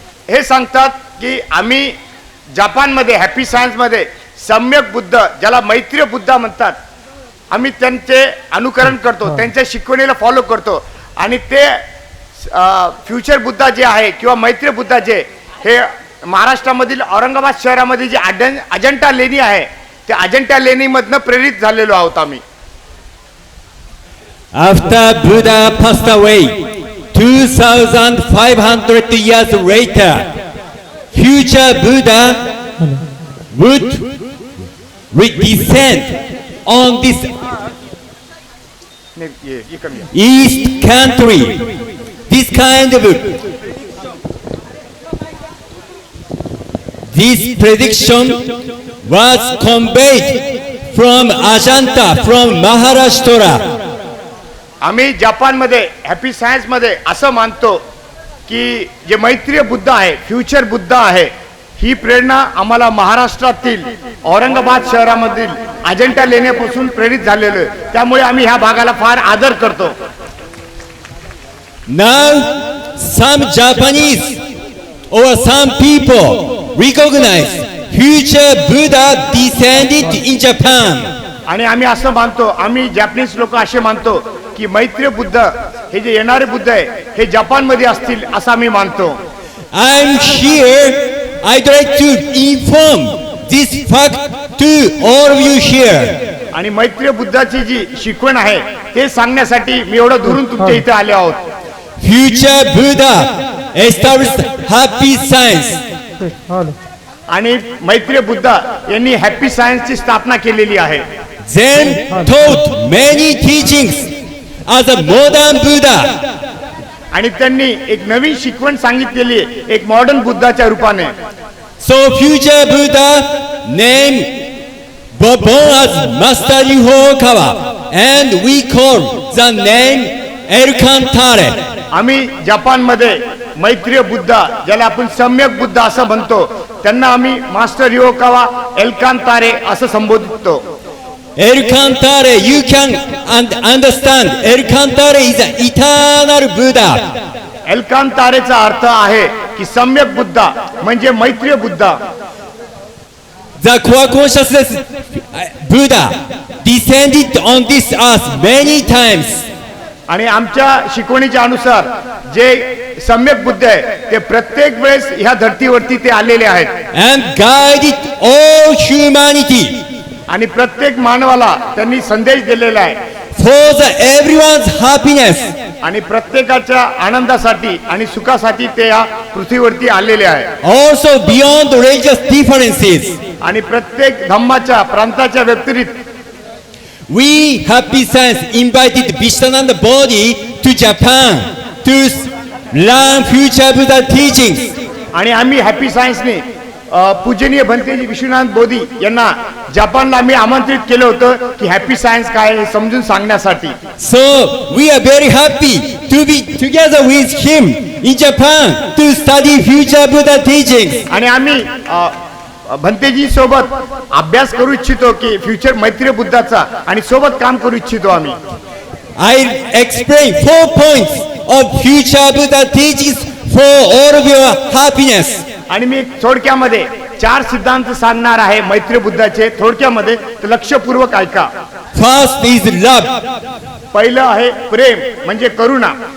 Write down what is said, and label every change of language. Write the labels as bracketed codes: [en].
[mr] हे सांगतात की आम्ही जपानमध्ये हॅपी सायन्समध्ये सम्यक बुद्ध, ज्याला मैत्रीय बुद्ध म्हणतात, आम्ही त्यांचे अनुकरण करतो, त्यांच्या शिकवणीला फॉलो करतो. आणि ते फ्युचर बुद्धा जे आहे किंवा मैत्रीय बुद्धा जे, हे महाराष्ट्रामधील औरंगाबाद शहरामध्ये जे अजंठा लेणी आहे, त्या अजंठा लेणीमधनं प्रेरित झालेलो आहोत आम्ही. [en] After Buddha passed away 2500 years later, future Buddha would descend on this [mr] ये कमी आहे. [en] East country. This kind of this prediction was conveyed from Ajanta, from Maharashtra. [mr] आम्ही जपानमध्ये हॅपी सायन्स मध्ये असं मानतो की जे मैत्रीय बुद्ध आहे, फ्युचर बुद्ध आहे, ही प्रेरणा आम्हाला महाराष्ट्रातील औरंगाबाद शहरामधील अजंठा लेण्यापासून प्रेरित झालेलं आहे. त्यामुळे आम्ही ह्या भागाला फार आदर करतो. [en] Now, some Japanese or some people recognize future Buddha descended in Japan. [mr] आणि आम्ही असं मानतो, आम्ही जॅपनीज लोक असे मानतो की मैत्रीय बुद्ध हे जे येणारे बुद्ध आहे हे जपानमध्ये असतील असं आम्ही मानतो. [en] I'm here. I'd like to inform this fact to all of you here. [mr] आणि मैत्रीय बुद्धाची जी शिकवण आहे ते सांगण्यासाठी मी एवढं दुरून तुमच्या इथे आले आहोत. [en] Future Buddha established happy science. [mr] आणि मैत्रीय बुद्ध यांनी हॅपी सायन्सची स्थापना केलेली आहे. [en] Then taught many teachings as a modern Buddha. [mr] आणि त्यांनी एक नवीन शिकवण सांगितलेली आहे, एक मॉडर्न बुद्धाच्या रूपाने. [en] So future Buddha named born as Master Ryokawa, and we call the name Elkantare. [mr] आम्ही जपानमध्ये मैत्रीय बुद्ध ज्याला आपण सम्यक बुद्ध असं म्हणतो त्यांना आम्ही मास्टर रियोकावा एल्कांतारे असं संबोधतो. [en] Elkantare, you can understand. Elkantare is an eternal Buddha. [mr] एल्कांतारेचा अर्थ आहे की सम्यक बुद्ध म्हणजे मैत्रीय Buddha. [en] The core consciousness Buddha descended on this earth many times. [mr] आणि आमच्या शिकवणीच्या अनुसार जे सम्यक बुद्ध आहे ते प्रत्येक वेळेस ह्या धर्तीवरती ते आलेले आहेत. [en] And guided all humanity. [mr] आणि प्रत्येक मानवाला त्यांनी संदेश दिलेला आहे. [en] For the everyone's happiness. [mr] आणि प्रत्येकाच्या आनंदासाठी आणि सुखासाठी ते या पृथ्वीवरती आलेले आहे. [en] Also beyond religious differences. [mr] आणि प्रत्येक धम्माच्या प्रांताच्या व्यतिरिक्त [en] We Happy Science invited Vishnananda Bodhi to Japan to learn future Buddha teachings. [mr] आणि आम्ही हॅपी सायन्सने पूजनीय भंतेजी विश्वनाथ बोधी यांना जपानला आम्ही आमंत्रित केलं होतं की हॅपी सायन्स काय हे समजून सांगण्यासाठी. [en] So we are very happy to be together with him in Japan to study future Buddha teachings. [mr] आणि आम्ही भंतेजी सोबत अभ्यास करू इच्छितो की फ्युचर मैत्रीय बुद्धाचा आणि सोबत काम करू इच्छितो आम्ही. [en] I explain 4 points of future Buddha teachings for all of your happiness. [mr] आणि मी थोडक्यामध्ये 4 सिद्धांत सांगणार आहे मैत्रीय बुद्धाचे थोडक्यामध्ये, तर लक्षपूर्वक ऐका. [en] First is love. [mr] पहिलं आहे प्रेम म्हणजे करुणा.